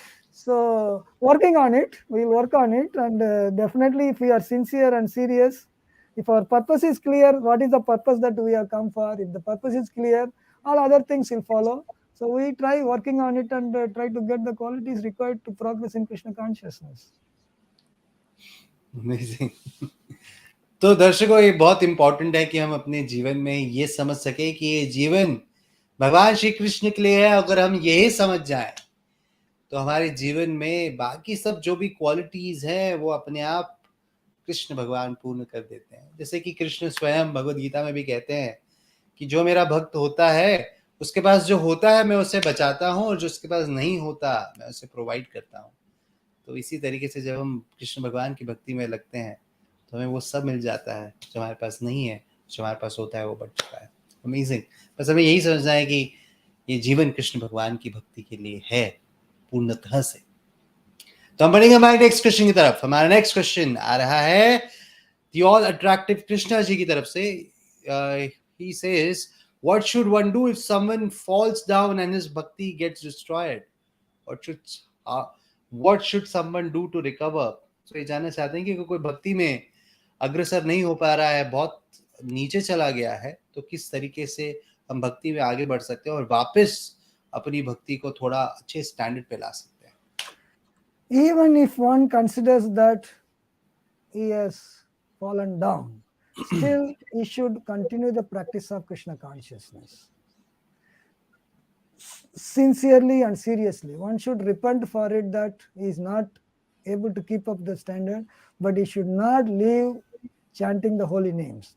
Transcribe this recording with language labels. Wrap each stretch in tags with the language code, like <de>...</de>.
<en>So working on it, we'll work on it. And definitely if we are sincere and serious, if our purpose is clear, what is the purpose that we have come for? If the purpose is clear, all other things will follow. So we try working on it and try to get the qualities required to progress in Krishna consciousness. Amazing.</en> <hi>तो दर्शकों, ये बहुत important है कि हम अपने जीवन में ये समझ सके कि ये जीवन भगवान श्री कृष्ण के लिए है. अगर हम यही समझ जाएं तो हमारे जीवन में बाकी सब जो भी क्वालिटीज हैं वो अपने आप कृष्ण भगवान पूर्ण कर देते हैं. जैसे कि कृष्ण स्वयं भगवद गीता में भी कहते हैं कि जो मेरा भक्त होता है उसके पास जो होता है मैं उसे बचाता हूँ, और जो उसके पास नहीं होता मैं उसे प्रोवाइड करता हूँ. तो इसी तरीके से जब हम कृष्ण भगवान की भक्ति में लगते हैं तो हमें वो सब मिल जाता है जो हमारे पास नहीं है. जो हमारे पास होता है वो बढ़ चुका है. अमेजिंग. बस हमें यही समझना है कि ये जीवन कृष्ण भगवान की भक्ति के लिए है पूर्णतः से. तो हम बढ़ेंगे हमारे नेक्स्ट क्वेश्चन की तरफ. हमारा नेक्स्ट क्वेश्चन आ रहा है the all attractive Krishna ji की तरफ से.</hi> <en>He says, what should one do if someone falls down and his bhakti gets destroyed? What should someone do to recover?</en> <hi>So ये जानना चाहते हैं कि कोई भक्ति में अग्रसर नहीं हो पा रहा है, बहुत नीचे चला गया है, तो किस तरीके से हम भक्ति में आगे बढ़ सकते हैं और वापस अपनी भक्ति को थोड़ा अच्छे स्टैंडर्ड पे ला सकते हैं.</hi> <en>Even if one considers that he has fallen down, still he should continue the practice of Krishna consciousness. Sincerely and seriously, one should repent for it that he is not able to keep up the standard, but he should not leave chanting the holy names.</en>